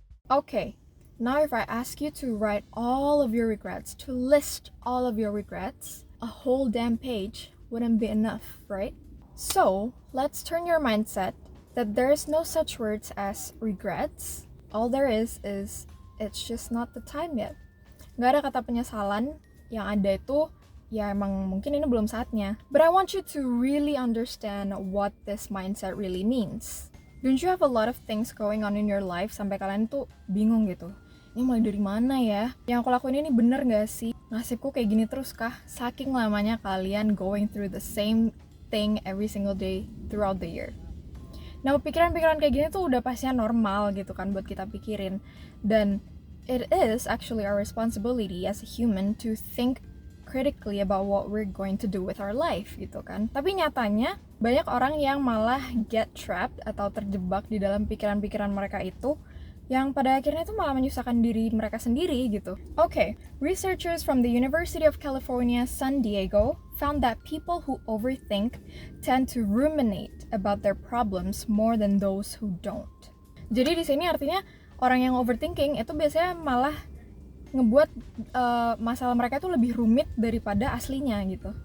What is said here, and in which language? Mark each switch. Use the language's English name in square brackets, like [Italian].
[English] Okay, now if I ask you to write all of your regrets, to list all of your regrets, a whole damn page wouldn't be enough, right? So, let's turn your mindset that there is no such words as regrets. All there is it's just not the time yet. [Indonesian] Nggak ada kata penyesalan, yang ada itu ya emang mungkin ini belum saatnya. [English] But I want you to really understand what this mindset really means. Don't you have a lot of things going on in your life [Indonesian] sampai kalian tuh bingung gitu? Ini mulai dari mana ya? Yang aku lakuin ini bener gak sih? Nasibku kayak gini terus kah? Saking lamanya kalian [English] going through the same thing every single day throughout the year. [Indonesian] Nah, pikiran-pikiran kayak gini tuh udah pastinya normal gitu kan buat kita pikirin. Dan [English] it is actually our responsibility as a human to think critically about what we're going to do with our life [Indonesian] gitu kan. Tapi nyatanya banyak orang yang malah [English] get trapped [Indonesian] atau terjebak di dalam pikiran-pikiran mereka itu yang pada akhirnya itu malah menyusahkan diri mereka sendiri gitu. [English] Okay, researchers from the University of California, San Diego found that people who overthink tend to ruminate about their problems more than those who don't. [Indonesian] Jadi di sini artinya orang yang overthinking itu biasanya malah ngebuat masalah mereka itu lebih rumit daripada aslinya gitu.